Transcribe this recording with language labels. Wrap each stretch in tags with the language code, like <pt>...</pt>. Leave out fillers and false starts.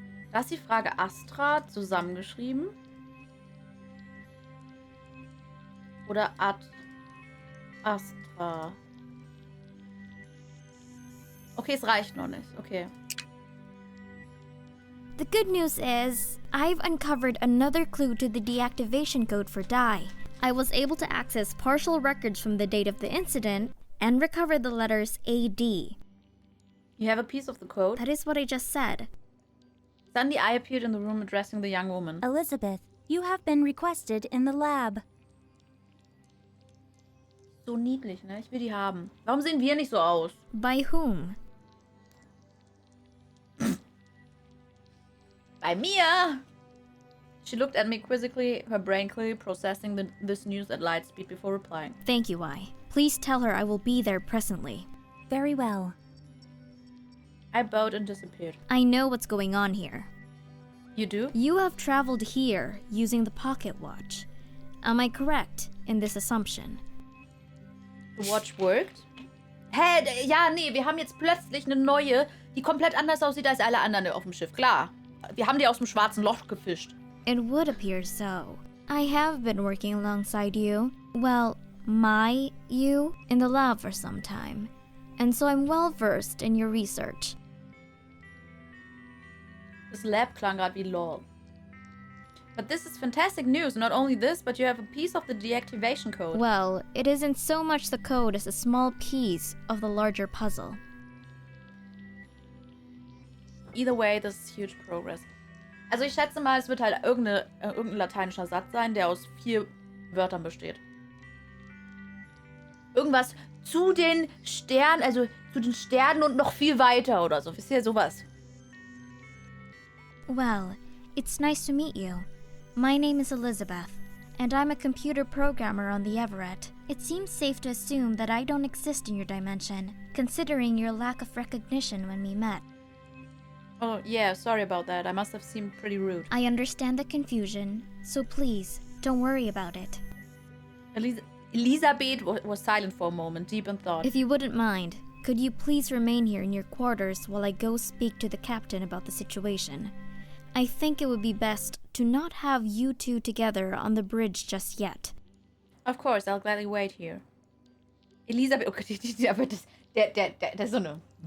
<de>Da ist die Frage Astra zusammengeschrieben. Oder Ad Astra. Okay, es reicht noch nicht. Okay.</de> <en>The good news is, I've uncovered another clue to the deactivation code for Dai. I was able to access partial records from the date of the incident and recover the letters AD. You have a piece of the code. That is what I just said. Suddenly I appeared in the room addressing the young woman. Elizabeth, you have been requested in the lab.</en> <de>So niedlich, ne? Ich will die haben. Warum sehen wir nicht so aus?</de> <en>By whom?</en> <de>Bei mir!</de> <en>She looked at me quizzically, her brain clearly processing this news at light speed before replying. Thank you, I. Please tell her I will be there presently. Very well. I bowed and disappeared. I know what's going on here. You do? You have traveled here using the pocket watch. Am I correct in this assumption? The watch worked? Hä?</en> <de>Ja, nee, wir haben jetzt plötzlich eine neue, die komplett anders aussieht als alle anderen auf dem Schiff. Klar. Wir haben die aus dem schwarzen Loch gefischt.</de> <en>It would appear so. I have been working alongside you. Well, you in the lab for some time. And so I'm well versed in your research. This lab</en> <de>klang gerade wie lol.</de> <en>But this is fantastic news. Not only this, but you have a piece of the deactivation code. Well, it isn't so much the code as a small piece of the larger puzzle. Either way, this is huge progress.</en> <de>Also ich schätze mal, es wird halt irgendein lateinischer Satz sein, der aus 4 Wörtern besteht. Irgendwas zu den Sternen, also zu den Sternen und noch viel weiter oder so. Wisst ihr, sowas.</de> <en>Well, it's nice to meet you. My name is Elizabeth, and I'm a computer programmer on the Everett. It seems safe to assume that I don't exist in your dimension, considering your lack of recognition when we met. Oh, yeah, sorry about that. I must have seemed pretty rude. I understand the confusion, so please, don't worry about it. Elisabeth was silent for a moment, deep in thought. If you wouldn't mind, could you please remain here in your quarters while I go speak to the captain about the situation? I think it would be best to not have you two together on the bridge just yet. Of course, I'll gladly wait here.</en> <de>Elisabeth, okay, aber der ist so eine...</de>